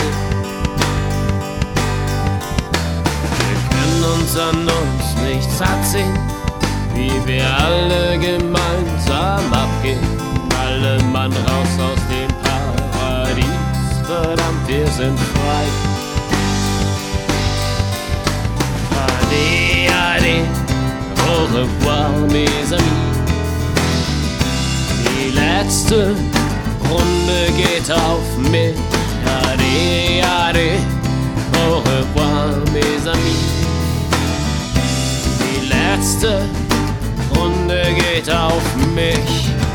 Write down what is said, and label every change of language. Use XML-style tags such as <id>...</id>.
<de>Wir kennen uns an uns nicht satt sehen, wie wir alle gemeinsam abgehen. Alle Mann raus aus dem Paradies, verdammt, wir sind frei. Ade, ade,</de> <fr>au revoir, mes amis.</fr> <de>Die letzte Runde geht auf mich. Ade, ade,</de> <fr>au revoir, mes amis.</fr> <de>Die letzte Runde geht auf mich.</de>